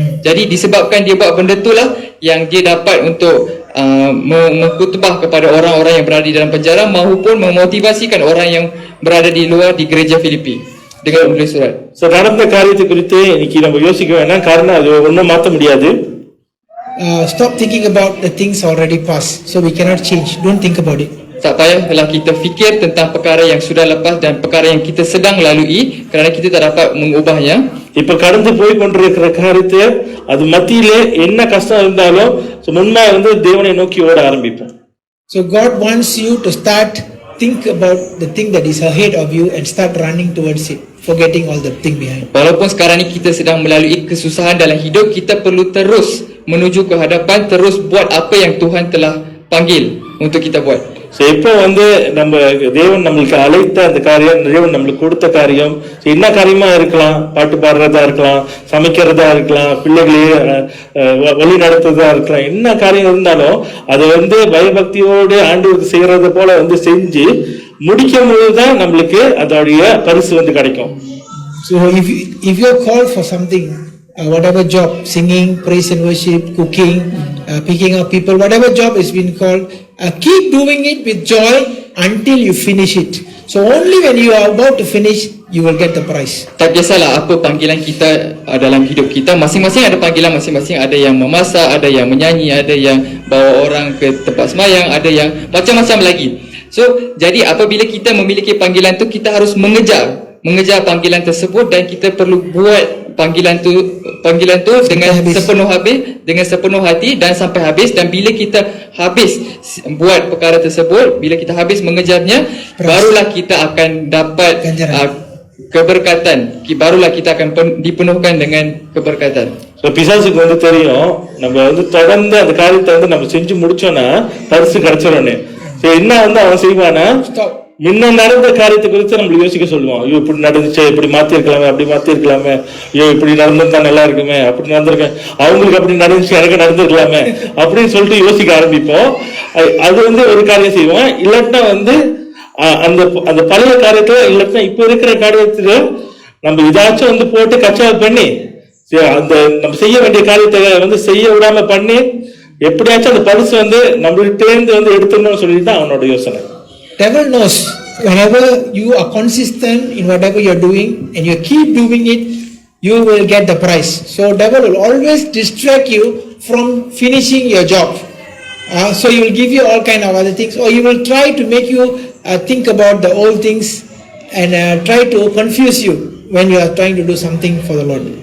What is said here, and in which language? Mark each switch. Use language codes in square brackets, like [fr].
[ms] Jadi disebabkan dia buat benda itulah yang dia dapat untuk mengkhutbah kepada orang-orang yang berada di dalam penjara maupun memotivasikan orang yang berada di luar di gereja Filipi. dengan menulis surat. [ta] So நடந்த காரியத்தை குறித்து இன்னைக்கு நம்ம யோசிக்க வேணாம், காரணம் அது ஒன்றும் மாற்ற முடியாது. [en] Stop thinking about the things already past. So we cannot change. Don't think about it. [ms] Tak payahlah kita fikir tentang perkara yang sudah lepas dan perkara yang kita sedang lalui, kerana kita tak dapat mengubahnya. [ta] இப்ப கடந்து போய் கொண்டிருக்கிற காரியத்தை அது மத்தியிலே என்ன கஷ்டம் இருந்தாலும் முன்ன தேவனை நோக்கி ஓட ஆரம்பிப்போம். [en] So God wants you to think about the thing that is ahead of you and start running towards it, forgetting all the thing behind. [ms] Walaupun sekarang ni kita sedang melalui kesusahan dalam hidup, kita perlu terus menuju ke hadapan, terus buat apa yang Tuhan telah panggil untuk kita buat. [ta] So இப்போ நம்ம தேவன் நம்மளுக்கு அழைத்த அந்த காரியம், தேவன் நம்மளுக்கு கொடுத்த காரியம் என்ன காரியமா இருக்கலாம், பாட்டு பாடுறதா இருக்கலாம், சமைக்கிறதா இருக்கலாம், பிள்ளைகளையே வழி நடத்துறதா இருக்கலாம், என்ன காரியம் இருந்தாலும் அதை பயபக்தியோடு ஆண்டவருக்கு செய்யறத போல செஞ்சு முடிக்கும் போதுதான் நம்மளுக்கு அதோடைய பரிசு கிடைக்கும். [en] So if you're called for something, whatever job, singing, praise and worship, cooking, picking up people, whatever job has been called, keep doing it with joy until you finish it. So only when you are about to finish, you will get the prize. [ms] Tak kisahlah apa panggilan kita dalam hidup kita, masing-masing ada panggilan masing-masing. Ada yang memasak, ada yang menyanyi, ada yang bawa orang ke tempat sembahyang, ada yang macam-macam lagi. So jadi apabila kita memiliki panggilan tu, kita harus mengejar panggilan tersebut, dan kita perlu buat panggilan tu dengan sepenuh hati dan sampai habis. Dan bila kita habis buat perkara tersebut, bila kita habis mengejarnya, barulah kita akan dapat keberkatan, barulah kita akan dipenuhkan dengan keberkatan. [ta] So பிசாசுக்கு தெரியும் நம்ம தொடர்ந்து அந்த காரியத்தை நம்ம செஞ்சு முடிச்சோம்னா பரிசு கிடைச்சிடணும். என்ன அவன் செய்வானா, முன்ன நடந்த காரியத்தை குறித்து நம்மளுக்கு யோசிக்க சொல்லுவான். ஐயோ இப்படி நடந்துச்சு, இப்படி மாத்தி இருக்கலாமே, அப்படி மாத்தி இருக்கலாமே, ஐயோ இப்படி நடந்திருந்தா நல்லா இருக்குமே, அப்படி நடந்திருக்கேன், அவங்களுக்கு அப்படி நடந்துச்சு, எனக்கு நடந்திருக்கலாமே அப்படின்னு சொல்லிட்டு யோசிக்க ஆரம்பிப்போம். அது ஒரு காரியம் செய்வோம். இல்லாட்டினா அந்த அந்த பழைய காரியத்துல, இல்லாட்டினா இப்ப இருக்கிற காரியத்துல நம்ம ஏதாச்சும் போட்டு கச்சா பண்ணி அந்த நம்ம செய்ய வேண்டிய காரியத்தை செய்ய விடாம பண்ணி எப்படியாச்சும் அந்த பரிசு நம்மள்கிட்ட எடுத்துடணும்னு சொல்லிட்டு தான் அவனோட யோசனை. [en] Devil knows whenever you are consistent in whatever you are doing and you keep doing it, you will get the prize. So devil will always distract you from finishing your job. So he will give you all kind of other things, or he will try to make you think about the old things and try to confuse you when you are trying to do something for the Lord.